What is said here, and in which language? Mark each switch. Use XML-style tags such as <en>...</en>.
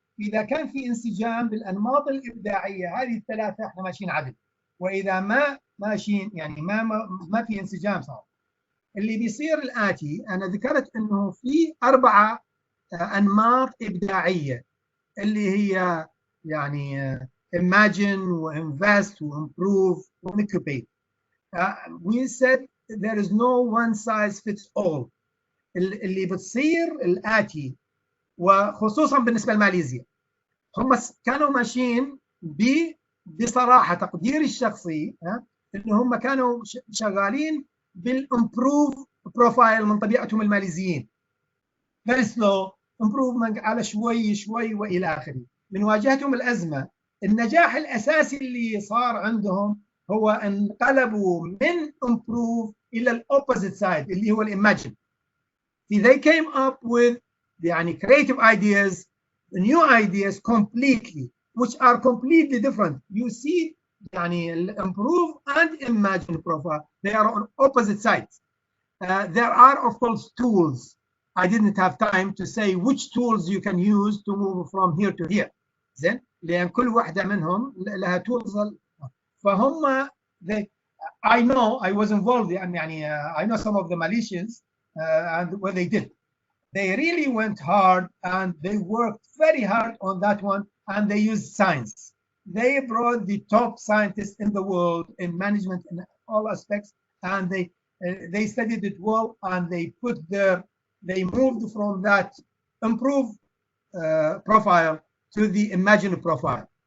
<ar>إذا كان في انسجام بالأنماط الإبداعية هذه الثلاثة احنا ماشيين عدل، وإذا ما ماشيين يعني ما في انسجام صار. اللي بيصير الآتي، أنا ذكرت أنه في 4 أنماط إبداعية اللي هي يعني imagine وinvest وimprove وincubate.</ar> <en>We said there is no one size fits all.</en> <ar>اللي بتصير الآتي، وخصوصا بالنسبة لماليزيا، هم كانوا ماشيين بصراحة تقديري الشخصي إن هم كانوا شغالين بالimprove بروفايل من طبيعتهم الماليزيين.</ar> <en>very slow</en> <ar>improvement على شوي شوي والى اخره. من واجهتهم الازمه، النجاح الاساسي اللي صار عندهم هو انقلبوا من improve الى الاوبوزيت سايد اللي هو الاماجن.</ar> <en>They came up with يعني creative ideas, new ideas completely, which are completely different. You see يعني improve and imagine profile, they are on opposite sides. There are of course tools. I didn't have time to say which tools you can use to move from here to here.</en> <ar>زين لأن كل واحدة منهم لها tools. فهم</ar> <en>I know I was involved يعني I know some of the Malaysians and what they did. They really went hard and they worked very hard on that one, and they used science. They brought the top scientists in the world in management in all aspects, and they studied it well, and they moved from that improved profile to the imagined profile.</en>